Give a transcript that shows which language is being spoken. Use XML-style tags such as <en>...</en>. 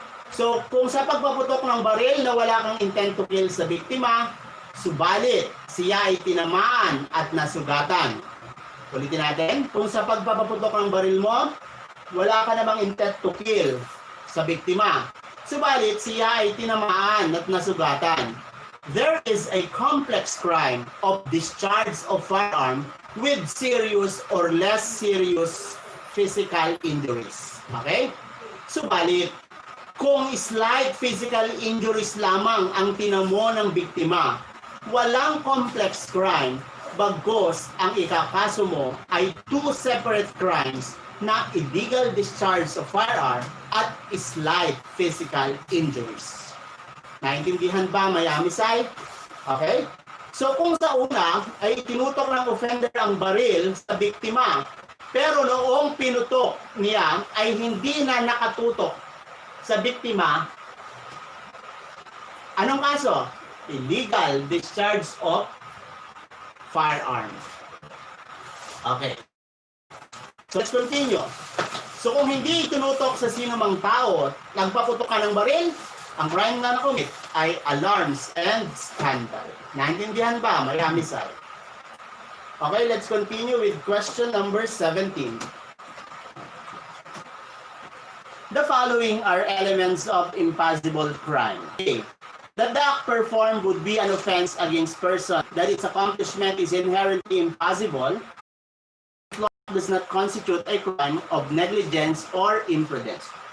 <tl>So, kung sa pagpaputok ng baril na wala kang intent to kill sa biktima, subalit siya ay tinamaan at nasugatan. Ulitin natin, kung sa pagpapaputok ng baril mo, wala ka namang intent to kill sa biktima, subalit siya ay tinamaan at nasugatan.</tl> <en>There is a complex crime of discharge of firearm with serious or less serious physical injuries.</en> <tl>Okay? Subalit, kung slight physical injuries lamang ang tinamo ng biktima, walang complex crime, bagkus ang ikakaso mo ay two separate crimes na illegal discharge of firearm at slight physical injuries. Naintindihan ba, Miami side? Okay? So kung sa una ay tinutok ng offender ang baril sa biktima, pero noong pinutok niya ay hindi na nakatutok sa biktima, anong kaso?</tl> <en>Illegal discharge of firearm. Okay. So let's continue.</en> <tl>So kung hindi tinutok sa sino mang tao, nagpaputok ka ng baril, ang crime na nakumit ay alarms and scandal. Naintindihan ba? Marami side.</tl> <en>Okay, let's continue with question number 17. following are elements of impossible crime? A. That the act performed would be an offense against person, that its accomplishment is inherently impossible, does not constitute a crime of negligence or imprudence.</en>